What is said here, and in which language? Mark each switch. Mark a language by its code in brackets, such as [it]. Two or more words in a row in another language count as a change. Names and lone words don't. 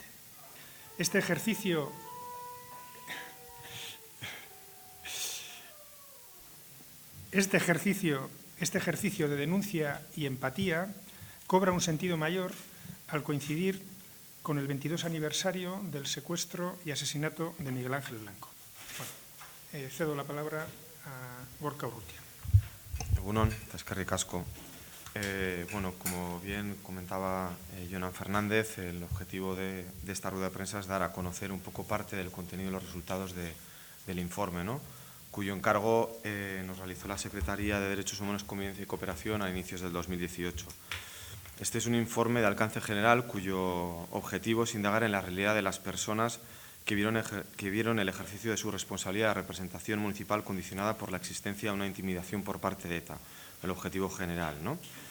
[es] Este ejercicio de denuncia y empatía cobra un sentido mayor al coincidir con el 22 aniversario del secuestro y asesinato de Miguel Ángel Blanco. Bueno, cedo la palabra a Gorka Urrutia. [eu] Egunon, eskerrik asko. [es] Bueno, como bien comentaba Jonan Fernández, el objetivo de esta rueda de prensa es dar a conocer un poco parte del contenido y los resultados del informe, ¿no?, cuyo encargo nos realizó la Secretaría de Derechos Humanos, Convivencia y Cooperación a inicios del 2018. Este es un informe de alcance general cuyo objetivo es indagar en la realidad de las personas que vieron el ejercicio de su responsabilidad de representación municipal condicionada por la existencia de una intimidación por parte de ETA, el objetivo general, ¿no?